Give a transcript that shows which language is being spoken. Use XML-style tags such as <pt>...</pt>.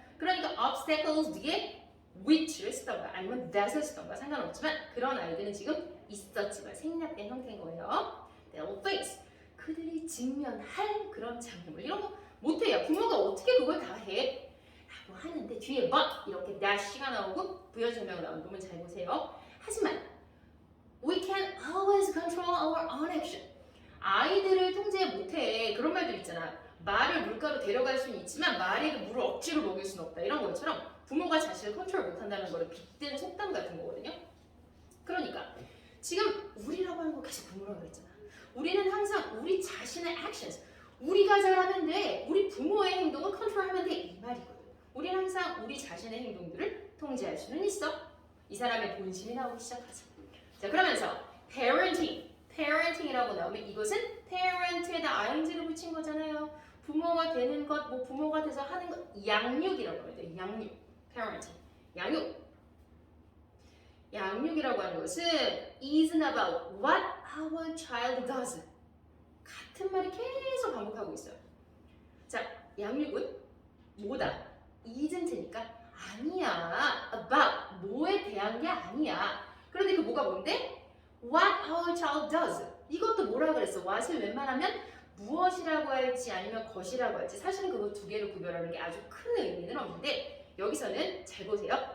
<ko>그러니까 obstacles 뒤에 which를 쓰던가 아니면 that을 쓰던가 상관없지만 그런 아이들은 지금 있었지만 생략된 형태인 거예요.</ko> <en>They will face.</en> <ko>그들이 직면할 그런 장애물 이런 거 못해요. 부모가 어떻게 그걸 다 해? 라고 하는데 뒤에 but 이렇게 that가 나오고 부여설명이 나오는 부분 잘 보세요. 하지만</ko> <en>we can always control our own action.</en> <ko>아이들을 통제 못해. 그런 말도 있잖아. 말을 물가로 데려갈 수는 있지만 말에게 물을 억지로 먹일 수는 없다. 이런 것처럼 부모가 자신을 컨트롤 못한다는 거를 빗대는 속담 같은 거거든요. 그러니까 지금 우리라고 하는 거 계속 부모라고 그랬잖아. 우리는 항상 우리 자신의 actions, 우리가 잘하면 돼. 우리 부모의 행동을 컨트롤하면 돼. 이 말이거든. 우리는 항상 우리 자신의 행동들을 통제할 수는 있어. 이 사람의 본심이 나오기 시작하죠. 자, 그러면서 parenting이라고 나오면 이것은 parent에다 ing를 붙인 거잖아요. 부모가 되는 것, 뭐 부모가 돼서 하는 것, 양육이라고 합니다. 양육, parenting, 양육이라고 하는 것은</ko> <en>isn't about what our child does.</en> <ko>같은 말이 계속 반복하고 있어요. 자, 양육은 뭐다? isn't니까 아니야. about 뭐에 대한 게 아니야. 그런데 그 뭐가 뭔데?</ko> <en>What our child does.</en> <ko>이것도 뭐라 그랬어? what을 웬만하면 무엇이라고 할지 아니면 것이라고 할지 사실은 그거 두 개를 구별하는 게 아주 큰 의미는 없는데 여기서는 잘 보세요.</ko>